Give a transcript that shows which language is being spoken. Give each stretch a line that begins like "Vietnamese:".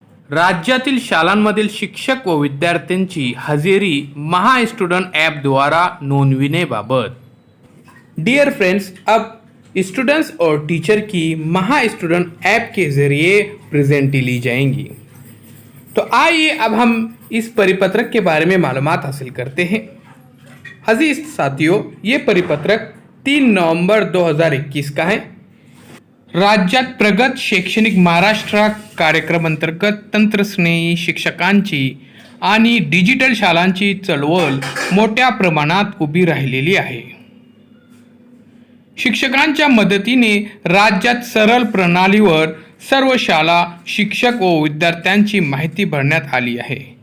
Marathi: राज्यातील शाळांमधील शिक्षक व विद्यार्थ्यांची हजेरी महा स्टूडेंट ऐप द्वारा नोंदविनेबाबत।
Hindi: डियर फ्रेंड्स, अब स्टूडेंट्स और टीचर की महा स्टूडेंट ऐप के ज़रिए प्रेजेंटी ली जाएंगी। तो आइए अब हम इस परिपत्रक के बारे में मालूमात हासिल करते हैं। अजीज साथियों, ये परिपत्रक 3 नवंबर 2021 का है।
Marathi: राज्यात प्रगत शैक्षणिक महाराष्ट्र कार्यक्रम अंतर्गत तंत्रस्नेही शिक्षकांची आणि डिजिटल शाळांची चळवळ मोठ्या प्रमाणात उभी राहिलेली आहे। शिक्षकांच्या मदतीने राज्यात सरळ प्रणालीवर सर्व शाळा, शिक्षक व विद्यार्थ्यांची माहिती भरण्यात आली आहे।